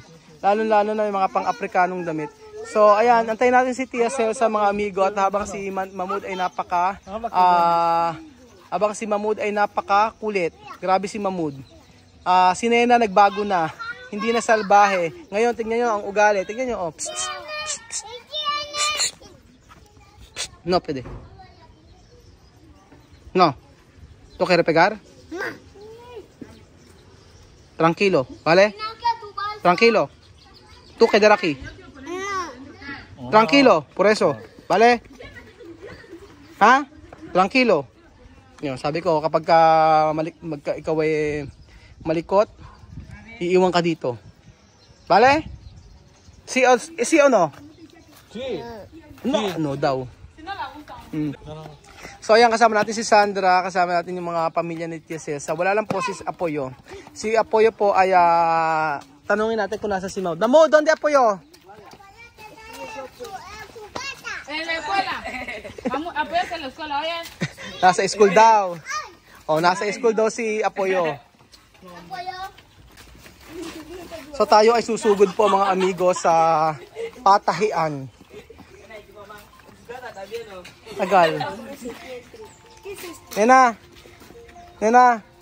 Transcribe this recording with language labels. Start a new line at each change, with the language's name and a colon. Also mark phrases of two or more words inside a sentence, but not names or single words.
Filipino: Lalo-lalo na yung mga pang-Afrikanong damit. So ayan, antayin natin si Tia Celsa mga amigo at habang si Mahmoud ay napaka kulit. Grabe si Mahmoud. Si Nena nagbago na. Hindi na salbahe. Ngayon tingnan nyo ang ugali. Tingnan nyo oh. Psst, psst, psst, psst.
Spanish: No, pwede. No. ¿Tú quieres pegar? Tranquilo, ¿vale? Tranquilo. Tú quedar aquí. Tranquilo, por eso, ¿vale? Ha? Tranquilo.
Filipino: Yun, sabi ko kapag ikaw ay malikot, iiwan ka dito.
Spanish: ¿Vale? Sí o no? Sí.
Filipino: No daw. So ayan, kasama natin si Sandra, kasama natin yung mga pamilya ni Tia Celsa. Wala lang po si Apoyo. Si Apoyo po ay tanungin natin kung nasa si Maud.
Spanish: Maud, ¿dónde Apoyo? En la escuela. Vamos a verse en la escuela, oye.
Filipino: Nasa school daw. Oh, nasa school daw si Apoyo. So tayo ay susugod po mga amigo sa patahian. Tagal. Nena.